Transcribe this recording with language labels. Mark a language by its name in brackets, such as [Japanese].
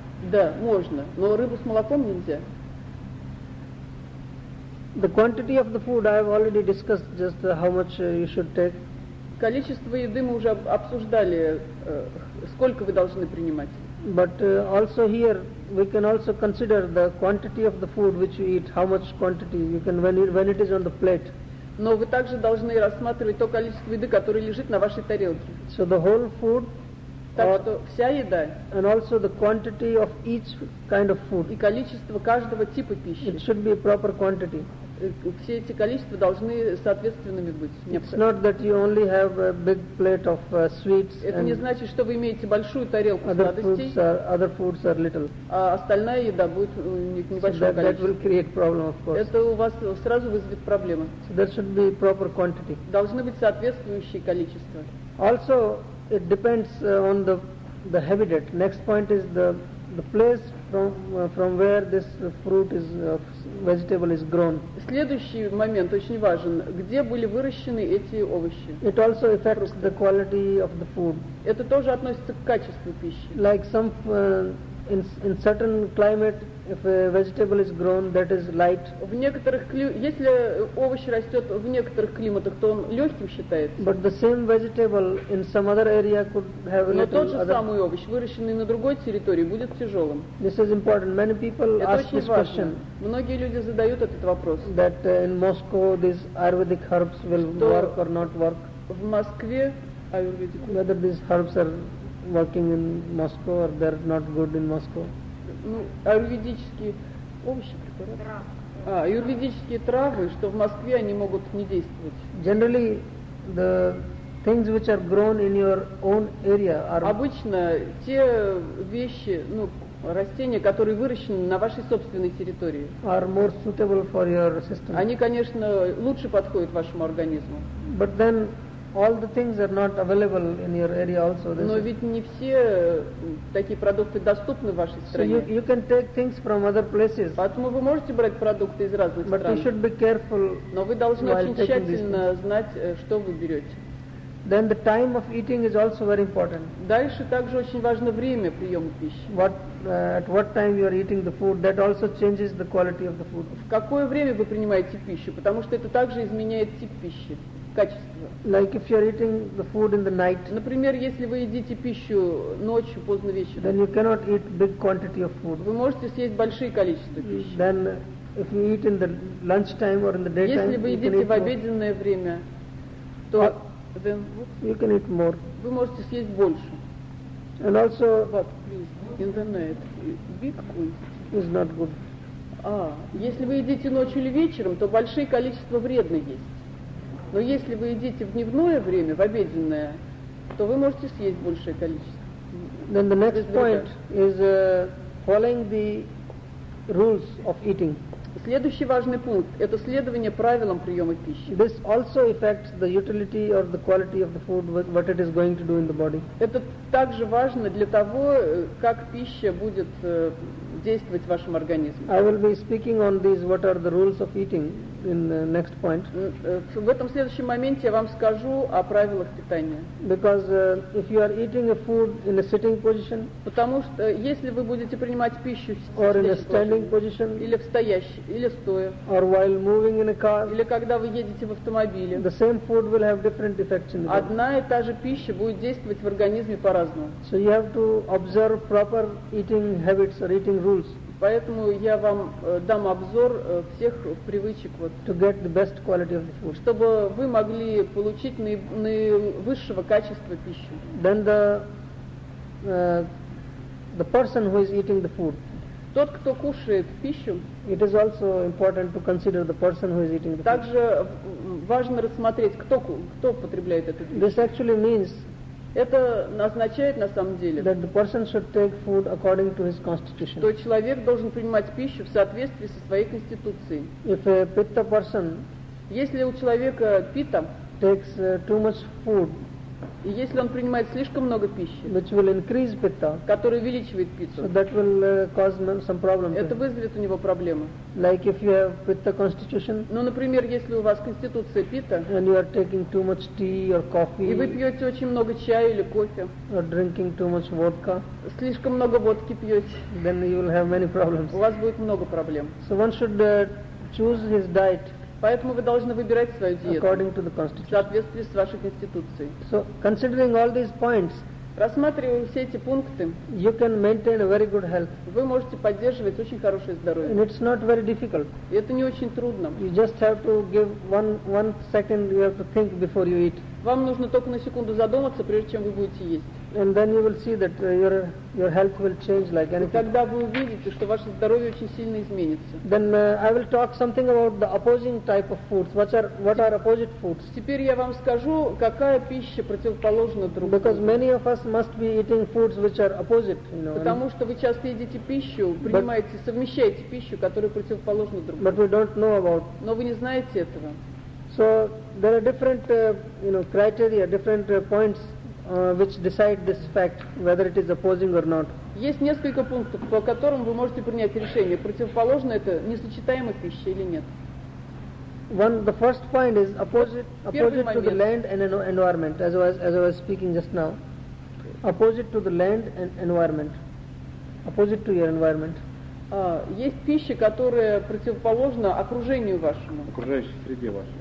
[Russian] Да, можно, но рыбу с молоком нельзя. [English] The quantity of the food I have already discussed, just how much you should take. [Russian] Количество еды мы уже обсуждали, сколько вы должны принимать. [English] But also here we can also consider the quantity of the food which you eat, how much quantity you can when it is on the plate. [Russian] Но вы также должны рассматривать то количество еды, которое лежит на вашей тарелке. [English] So the whole food, [Russian] так что вся еда, [English] and also the quantity of each kind of food, [Russian] и количество каждого типа пищи, [English] it should be a proper quantity. [Russian] Все эти количества должны соответственными быть. [English] It's not that you only have a big plate of sweets. [Russian] Это не значит, что вы имеете большую тарелку сладостей. [English] Other foods are little. [Russian] А остальная еда будет небольшого количества. [English] That will create problem, of course. [Russian] Это у вас сразу вызовет проблемы. [English] So there should be proper quantity. [Russian] Должны быть соответствующие количества. [English] Also, it depends on the habitat. Next point is the place from where this fruit is vegetable is grown. [Russian] Следующий момент очень важен. Где были выращены эти овощи? [English] It also affects the quality of the food. [Russian] Это тоже относится к качеству пищи. [English] Like some in certain climate If a vegetable is grown that is light. [Russian] В некоторых если овощ растёт в некоторых климатах, то он лёгким считается. [English] But the same vegetable in some other area could have a little other. [Russian] Но тот же самый овощ, выращенный на другой территории, будет тяжёлым. [English] This is important. Many people [Russian] это [English] ask this question. [Russian] Многие люди задают этот вопрос. [English] That in Moscow these Ayurvedic herbs will [Russian] что [English] work or not work. [Russian] В Москве Ayurvedic. [English] Whether these herbs are working in Moscow or they're not good in Moscow. [Russian] Ну, аюрведические овощи, препараты. А, аюрведические травы, что в Москве они могут не действовать. [English] Generally, the things which are grown in your own area are. [Russian] Обычно те вещи, ну, растения, которые выращены на вашей собственной территории. [English] Are more suitable for your system. [Russian] Они, конечно, лучше подходят вашему организму. [English] But then, all the things are not available in your area also. [Russian] Но ведь не все такие продукты доступны в вашей стране. [English] So you can take things from other places. [Russian] Поэтому вы можете брать продукты из разных стран. [English] But you should be careful. [Russian] Но вы должны очень тщательно знать, что вы берете. [English] Then the time of eating is also very important. [Russian] Дальше также очень важно время приема пищи. [English] At what time you are eating the food, that also changes the quality of the food. [Russian] В какое время вы принимаете пищу, потому что это также изменяет тип пищи. Качество. [English] Like if you're eating the food in the night. [Russian] Например, если вы едите пищу ночью, поздно вечером. [English] Then you cannot eat big quantity of food. [Russian] Вы можете съесть большие количества пищи. [English] Then if you eat in the lunch time or in the daytime. [Russian] Если вы едите в обеденное время, то [English] then you can eat more. [Russian] Вы можете съесть больше. [English] And also what please in the night big quantity is not good. [Russian] А если вы едите ночью или вечером, то большие количества вредно есть. Но если вы едите в дневное время, в обеденное, то вы можете съесть большее количество. [English] Then the next point is following the rules of eating. [Russian] Следующий важный пункт – это следование правилам приема пищи. [English] This also affects the utility or the quality of the food, what it is going to do in the body. [Russian] Это также важно для того, как пища будет действовать в вашем организме. [English] I will be speaking on these, what are the rules of eating, in the next point. [Russian] В этом следующем моменте я вам скажу о правилах питания. [English] Because if you are eating a food in a sitting position, [Russian] потому что если вы будете принимать пищу в стоящем положении, [English] or in a standing position, [Russian] или в стоящем, или стоя, [English] or while moving in a car, [Russian] или когда вы едете в автомобиле, [English] the same food will have different effects in the body. [Russian] Одна и та же пища будет действовать в организме по-разному. [English] So you have to observe proper eating habits or eating rules. [Russian] Поэтому я вам дам обзор всех привычек, вот, [English] to get the best quality of the food. [Russian] Чтобы вы могли получить наивысшего качества пищу. [English] Then the person who is eating the food. [Russian] Тот, кто кушает пищу. [English] It is also important to consider the person who is eating the food. [Russian] Также важно рассмотреть, кто потребляет эту пищу. [English] This actually means. [Russian] Это означает на самом деле, [English] that the person should take food according to his constitution. [Russian] Что человек должен принимать пищу в соответствии со своей конституцией. [English] If a pitta person, [Russian] если у человека питта, [English] takes too much food, [Russian] и если он принимает слишком много пищи, [English] which will increase pitta, [Russian] который увеличивает питту, [English] so that will cause some problem. [Russian] Это вызовет у него проблемы. [English] Like if you have pitta constitution. [Russian] Ну, например, если у вас конституция питта, [English] and you are taking too much tea or coffee. [Russian] И вы пьете очень много чая или кофе. [English] Or drinking too much vodka. [Russian] Слишком много водки пьете. [English] Then you will have many problems. [Russian] У вас будет много проблем. [English] So one should choose his diet. [Russian] Поэтому вы должны выбирать свою диету [English] according to the constitution. [Russian] В соответствии с вашей конституцией. [English] So, considering all these points, [Russian] рассматривая все эти пункты, [English] you can maintain a very good health. [Russian] Вы можете поддерживать очень хорошее здоровье. [English] And it's not very difficult. [Russian] И это не очень трудно. [English] You just have to give one second, you have to think before you eat. [Russian] Вам нужно только на секунду задуматься, прежде чем вы будете есть. [English] And then you will see that your health will change like anything. [Russian] И тогда вы увидите, что ваше здоровье очень сильно изменится. [English] Then I will talk something about the opposing type of foods. What are opposite foods? [Russian] Теперь я вам скажу, какая пища противоположна другой. [English] Because many of us must be eating foods which are opposite, you know. [Russian] Потому что вы часто едите пищу, принимаете, совмещаете пищу, которая противоположна другой. [English] But we don't know about. [Russian] Но вы не знаете этого. [English] So there are different criteria, different points. Which decide this fact, whether it is opposing or not. [Russian] Есть несколько пунктов, по которым вы можете принять решение, противоположно это несочетаемая пища или нет. [English] The first point is opposite to the land and environment, as I was speaking just now. Opposite to the land and environment. Opposite to your environment. [Russian] Есть пища, которая противоположна окружению вашему. Окружающей среде вашей.